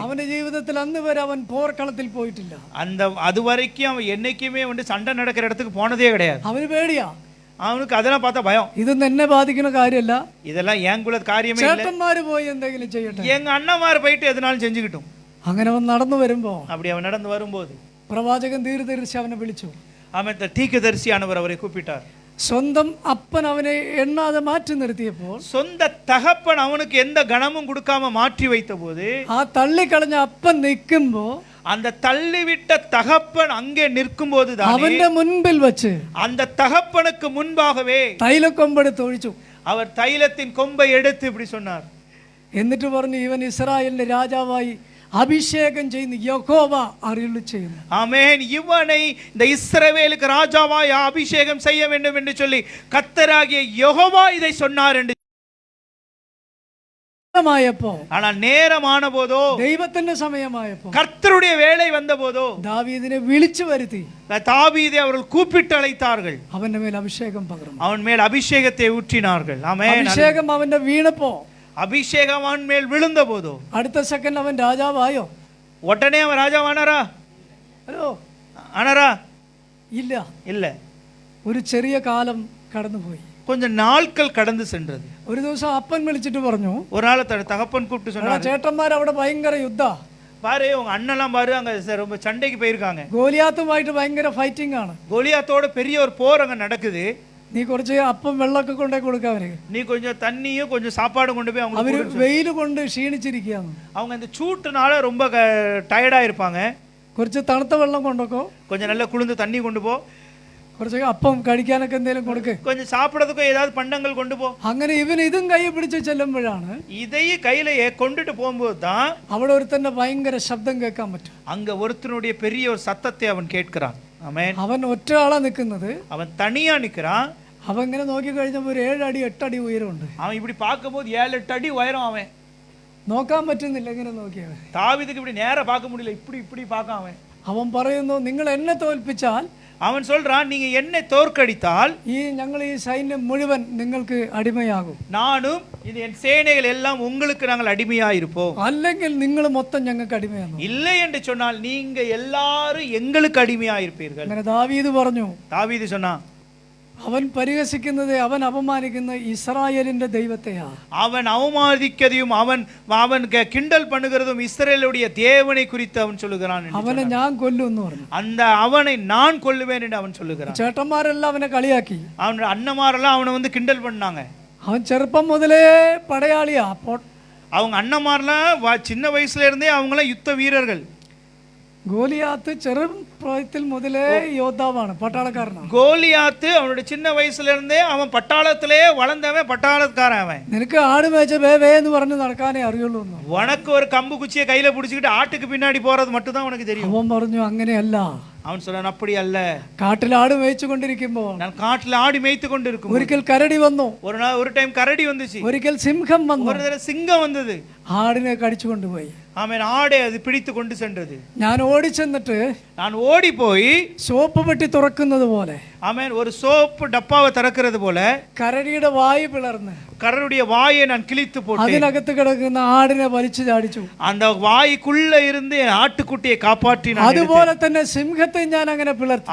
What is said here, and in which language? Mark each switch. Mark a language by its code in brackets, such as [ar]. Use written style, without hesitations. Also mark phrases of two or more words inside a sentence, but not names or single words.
[ml] അവന്റെ ജീവിതത്തിൽ അന്ന് വരെ അവൻ പോർക്കളത്തിൽ പോയിട്ടില്ല. [ta] அது வரைக்கும் அவன் என்னைக்குமே வந்து சண்டை நடக்கிற இடத்துக்கு போனதே கிடையாது. [ml] അവന് പേടിയാ. [ta] அவனுக்கு அதெல்லாம் பார்த்தா பயம். [ml] ഇതൊന്നും എന്നെ ബാധിക്കുന്ന കാര്യമല്ല, [ta] இதெல்லாம் என் குல காரியமே இல்ல, [ml] ചേട്ടന്മാര് പോയി എന്തെങ്കിലും ചെയ്യട്ടെ. [ta] எங்க அண்ணன்மார் போயிட்டு எதனாலும் செஞ்சுக்கிட்டும். [ml] അങ്ങനെ അവൻ നടന്നു വരുമ്പോ [ta] அப்படி அவன் நடந்து வரும்போது [ml] പ്രവാചകൻ ദീർഘദർശി അവനെ വിളിച്ചു. [ta] அவன் தீர்க்கதரிசியானவர் அவரை கூப்பிட்டார். [ml] സ്വന്തം അപ്പൻ അവനെ എണ്ണാതെ മാറ്റി നിർത്തിയപ്പോൾ, [ta] சொந்த தகப்பன் அவனுக்கு எந்த கணமும் கொடுக்காம மாற்றி வைத்த போது, [ml] ആ തള്ളിക്കളഞ്ഞ അപ്പൻ നിൽക്കുമ്പോ [ta] அந்த தள்ளிவிட்ட தகப்பன் அங்கே நிற்கும் போது [ml] അവന്റെ മുൻപിൽ വെച്ച് [ta] அந்த தகப்பனுக்கு முன்பாகவே [ml] തൈലക്കൊമ്പെടുത്ത് ഒഴിച്ചു. [ta] அவர் தைலத்தின் கொம்பை எடுத்து இப்படி சொன்னார். [ml] എന്നിട്ട് പറഞ്ഞു, ഇവൻ ഇസ്രായേലിന്റെ രാജാവായി അഭിഷേകം ചെയ്യുന്ന യഹോവ അരുളി ചെയ്യുന്നു. [ta] ஆமென். இவனை இந்த இஸ்ரவேலுக்கு ராஜாவாய் அபிஷேகம் செய்ய வேண்டும் என்று சொல்லி கர்த்தராகிய யெகோவா இதை சொன்னார் என்று [ml] സമയമായപ്പോ, [ta] ஆனால் நேரமான போதோ, [ml] ദൈവത്തിന്റെ സമയമായപ്പോ [ta] கர்த்தருடைய வேலை வந்த போதோ [ml] ദാവീദിനെ വിളിച്ചു വരുത്തി [ta] தாவீதை அவர்கள் கூப்பிட்டு அழைத்தார்கள். [ml] അവന്റെ മേൽ അഭിഷേകം പകർന്നു. [ta] அவன் மேல் அபிஷேகத்தை ஊற்றினார்கள். ஆமென். [ml] അഭിഷേകം അവന്റെ വീണപ്പോ, [ta] அபிஷேகம் அவன் மேல் விழுந்த போதோ [ml] അടുത്ത സെക്കൻഡ് അവൻ രാജാവായോ? [ta] உடனே அவன் ராஜாவானாரா? [ml] ഹലോ, [ta] ஆனாரா? [ml] ഇല്ല. [ta] இல்ல. [ml] ഒരു ചെറിയ കാലം കടന്നുപോയി. [ta] கொஞ்சம் நாட்கள் கடந்து சென்றது. [ml] ഒരു ദിവസം അപ്പൻ വിളിച്ചിട്ട് പറഞ്ഞു, [ta] ஒரு நாள் தகப்பன் கூப்பிட்டு சொன்னார், [ml] ചേട്ടന്മാർ അവിടെ ഭയങ്കര യുദ്ധ, [ta] பாரு உங்க அண்ணெல்லாம் பாரு அங்க ரொம்ப சண்டைக்கு போயிருக்காங்க, [ml] ഗോലിയാത്തുമായിട്ട് ഭയങ്കര ഫൈറ്റിംഗ് ആണ്, [ta] கோலியாத்தோட பெரிய ஒரு போர் அங்க நடக்குது, [ml] നീ കുറച്ച് അപ്പം വെള്ളമൊക്കെ കൊണ്ടേ കൊടുക്കാം അവര്, [ta] நீ கொஞ்சம் தண்ணியும் கொஞ்சம் சாப்பாடும் கொண்டு போய் அவங்க [ml] അവര് വെയിൽ കൊണ്ട് ക്ഷീണിച്ചിരിക്കുകയാണ്, [ta] அவங்க இந்த சூட்டுனால ரொம்ப டயர்டா இருப்பாங்க, [ml] കുറച്ച് തണുത്ത വെള്ളം കൊണ്ടൊക്കെ, [ta] கொஞ்சம் நல்ல குளிர்ந்த தண்ணி கொண்டு போ, [ml] കുറച്ച് അപ്പം കഴിക്കാനൊക്കെ എന്തെങ്കിലും കൊടുക്ക്, [ta] கொஞ்சம் சாப்பிடறதுக்கும் ஏதாவது பண்டங்கள் கொண்டு போ. [ml] അങ്ങനെ ഇവൻ ഇതും കൈ പിടിച്ച് ചെല്ലുമ്പോഴാണ് [ta] இதையும் கையில கொண்டுட்டு போகும்போது தான் [ml] അവിടെ ഒരുത്തന്റെ ഭയങ്കര ശബ്ദം കേൾക്കാൻ പറ്റും. [ta] அங்க ஒருத்தனுடைய பெரிய ஒரு சத்தத்தை அவன் கேட்கிறான். ஆமென். [ml] അവൻ ഒറ്റ ആളാ നിൽക്കുന്നത്. [ta] அவன் தனியா நிக்கிறான். [ml] അവൻ ഇങ്ങനെ നോക്കി കഴിഞ്ഞപ്പോൾ ഒരു 7 അടി 8 അടി ഉയരമുണ്ട്. [ta] அவன் இப்படி பார்க்கும்போது 7-8 அடி உயரம். அவன் [ml] നോക്കാൻ പറ്റുന്നില്ല ഇങ്ങനെ നോക്കിയവൻ. [ta] தாவீதுக்கு இப்படி நேரா பார்க்க முடியல, இப்படி பார்க்க அவன். [ml] അവൻ പറയുന്നു, നിങ്ങൾ എന്നെ തോൽപ്പിച്ചാൽ, [ta] அவன் சொல்றான், நீங்க என்னை தோற்கடித்தால் [ml] ഞങ്ങൾ ഈ സൈന്യം മുഴുവൻ നിങ്ങൾക്ക് അടിമയാകും, [ta] நானும் இது என் சேனைகள் எல்லாம் உங்களுக்கு நாங்கள் அடிமையா இருப்போம், [ml] അല്ലെങ്കിൽ നിങ്ങൾ മൊത്തം ഞങ്ങൾക്ക് അടിമയാകും. [ta] இல்லை என்று சொன்னால் நீங்க எல்லாரும் எங்களுக்கு அடிமையா இருப்பீர்கள். [ml] അങ്ങനെ ദാവീദ് പറഞ്ഞു. [ta] தாவீது சொன்னான், [ml] അവൻ പരിഹസിക്കുന്നത്, അവൻ അപമാനിക്കുന്ന ഇസ്രായേലിന്റെ ദൈവത്തെയാ. [ta] அவன் அவமானிக்கதையும் அவன் கிண்டல் பண்ணுகிறதும் இஸ்ரவேலுடைய தேவனை குறித்து அவன் சொல்லுகிறான். [ml] അവനെ ഞാൻ കൊല്ലും എന്ന് പറഞ്ഞു. [ta] அந்த அவனை நான் கொல்லுவேன் என்று அவன் சொல்லுகிறான். [ml] ചേട്ടന്മാരെല്ലാം അവനെ കളിയാക്കി. [ta] அவன் அண்ணமாரெல்லாம் அவனை வந்து கிண்டல் பண்ணாங்க. [ml] അവൻ ചെറുപ്പം മുതലേ പടയാളിയാ. [ta] அவங்க அண்ணமாரெல்லாம் சின்ன வயசுல இருந்தே அவங்களாம் யுத்த வீரர்கள். [ml] ഗോലിയാത്ത് ചെറുപ്രായത്തിൽ മുതലേ യോദ്ധാവാണ്, പട്ടാളക്കാരനാണ്. [ta] கோலியாத்து அவனுடைய சின்ன வயசுல இருந்தே அவன் பட்டாளத்திலே வளர்ந்தவன், பட்டாளக்காரன் அவன். [ml] നിനക്ക് ആട് മേച്ച വേ എന്ന് പറഞ്ഞ് നടക്കാനേ അറിയുള്ളൂ. [ta] உனக்கு ஒரு கம்பு குச்சியை கையில பிடிச்சிக்கிட்டு ஆட்டுக்கு பின்னாடி போறது மட்டும் தான் உனக்கு தெரியும். [ml] അവൻ പറഞ്ഞു, അങ്ങനെയല്ല. [ta] அவன் சொன்னான், அப்படி அல்ல. [ml] കാട്ടിൽ ആട് മേയിച്ചു കൊണ്ടിരിക്കുമ്പോൾ [ta] நான் കാട്ടിൽ ஆடி மேய்த்து கொண்டிருக்கும் [ml] ഒരിക്കൽ കരടി വന്നു. [ta] ஒரு டைம் கரடி வந்துச்சு. [ml] ഒരിക്കൽ സിംഹം വന്നു. [ta] ஒரு தடவை சிங்கம் வந்தது. [ml] ആടിനെ കടിച്ചു കൊണ്ടുപോയി. [ta] அவன் ஆடை அது பிடித்து கொண்டு சென்றது. [ml] ഞാൻ ഓടിച്ചെന്നിട്ട് [ta] நான் ஓடி போய் [ml] സോപ്പ് പെട്ടി തുറക്കുന്നത് പോലെ, [ta] அவன் ஒரு சோப்பு டப்பாவை திறக்கிறது போல [ml] കരടിയുടെ വായ് പിളർന്ന് [ta] கரடியுடைய வாயை நான் கிழித்து போட்டேன். [ml] അതിനകത്ത് കിടക്കുന്ന ആടിനെ വലിച്ചു ചാടിച്ചു. [ta] அந்த வாய்க்குள்ள இருந்து ஆட்டுக்குட்டியை காப்பாற்றி நான் [ml] അതുപോലെ തന്നെ സിംഹത്തെ ഞാൻ അങ്ങനെ പിളർത്തി.